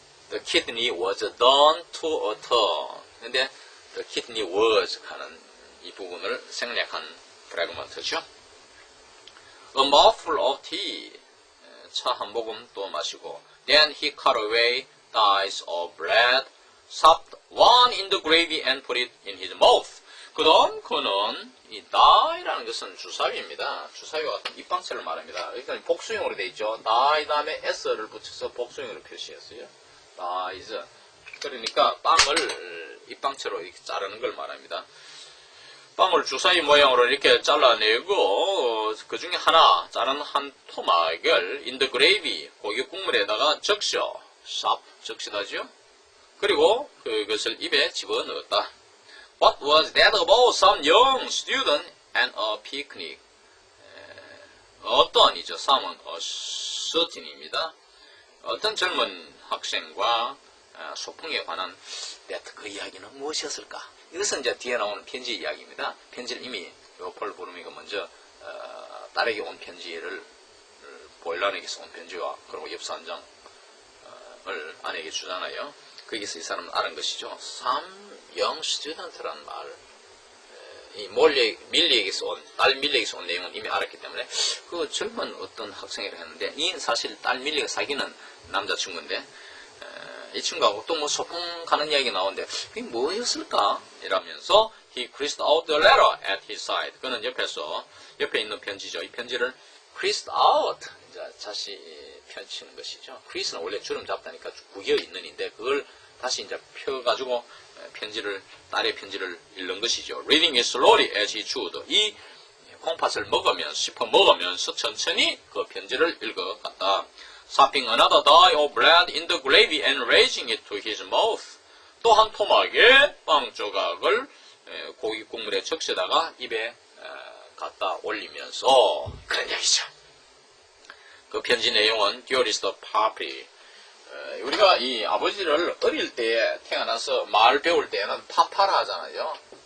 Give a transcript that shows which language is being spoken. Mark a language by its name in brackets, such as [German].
[English] The kidney was done to a turn. [Korean] 근데 [English] the kidney was [Korean] 하는 이 부분을 생략한 프래그먼트죠. [English] A mouthful of tea. [Korean] 차 한 모금 또 마시고. [English] Then he cut away dice of bread, sopped one in the gravy and put it in his mouth. [Korean] 그 다음 그는 이 die라는 것은 주사위입니다. 주사위와 같은 입방체를 말합니다. 그러니까 복수형으로 되어 있죠. die 다음에 s를 붙여서 복수형으로 표시했어요. dies. 그러니까 빵을 입방체로 이렇게 자르는 걸 말합니다. 빵을 주사위 모양으로 이렇게 잘라내고 그 중에 하나 자른 한 토막을 [English] in the gravy [Korean] 고기 국물에다가 적셔 샵 적시다죠. 그리고 그것을 입에 집어넣었다. [English] What was that about some young student and a picnic? [Korean] 어떠한이죠? some은 [English] a certain [Korean] 입니다. 어떤 젊은 학생과 소풍에 관한 그 이야기는 무엇이었을까? 이것은 이제 뒤에 나오는 편지 이야기입니다. 편지를 이미 폴 브루미가 먼저 딸에게 온 편지를 보일란에게서 온 편지와 그리고 엽서 한 장을 아내에게 주잖아요. 거기서 이 사람은 알은 것이죠. [English] Some young student [Korean] 라는 말, 이 밀리에게서 온, 딸 밀리에게서 온 내용은 이미 알았기 때문에 그 젊은 어떤 학생이라 했는데 이 사실 딸 밀리가 사귀는 남자친구인데 이 친구하고 또 뭐 소풍 가는 이야기 나오는데 그게 뭐였을까? 이러면서 [English] he creased out the letter at his side. [Korean] 그는 옆에 있는 편지죠. 이 편지를 [English] creased out [Korean] 이제 다시 펼치는 것이죠. crease는 원래 주름 잡다니까 구겨 있는인데 그걸 다시 이제 펴가지고 딸의 편지를 읽는 것이죠. [English] Reading it slowly as he chewed. [Korean] 이 콩팥을 씹어 먹으면서 천천히 그 편지를 읽어갔다. [English] Supping another die of bread in the gravy and raising it to his mouth. [Korean] 또 한 토막의 빵 조각을 고기 국물에 적셔다가 입에 갖다 올리면서 그런 얘기죠. 그 편지 내용은 [English] Dearest Papi. [Korean] 우리가 이 아버지를 어릴 때 태어나서 말 배울 때는 파파라 하잖아요.